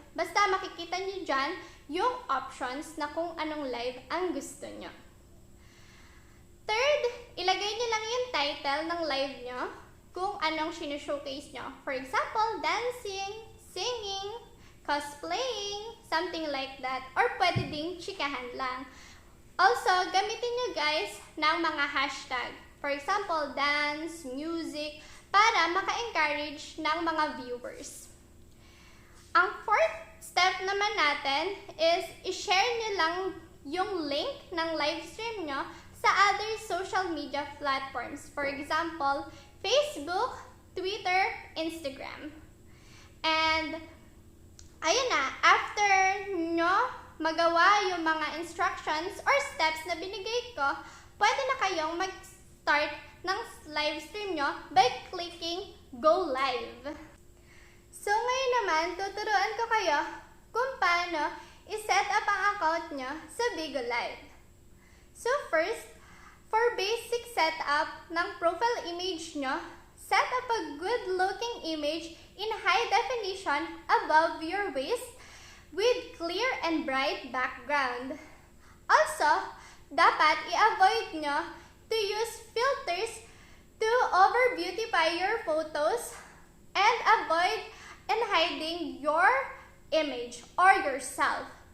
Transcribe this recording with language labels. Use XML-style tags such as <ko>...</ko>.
<tl>Basta makikita nyo dyan yung options na kung anong live ang gusto nyo.</tl> <en>Third,</en> <tl>ilagay nyo lang yung title ng live nyo kung anong showcase nyo.</tl> <en>For example, dancing, singing, cosplaying, something like that.</en> <tl>Or pwede ding chikahan lang.</tl> <en>Also,</en> <tl>gamitin nyo guys ng mga hashtag.</tl> <en>For example, dance, music,</en> <tl>para maka-encourage ng mga viewers. Ang fourth step naman natin is i-share nyo lang yung link ng live stream nyo sa</tl> <en>other social media platforms. For example, Facebook, Twitter, Instagram.</en> <tl>And ayun na, after nyo magawa yung mga instructions or steps na binigay ko, pwede na kayong mag-start ng live stream nyo</tl> <en>by clicking Go Live.</en> <tl>So ngayon naman, tuturuan ko kayo kung paano i-set up ang account nyo sa Bigo Live.</tl> <en>So first, for basic setup</en> <tl>ng profile image nyo,</tl> <en>set up a good-looking image in high definition above your waist with clear and bright background. Also,</en> <tl>dapat i-avoid nyo</tl> <en>to use filters to over-beautify your photos and avoid and hiding your image or yourself.</en>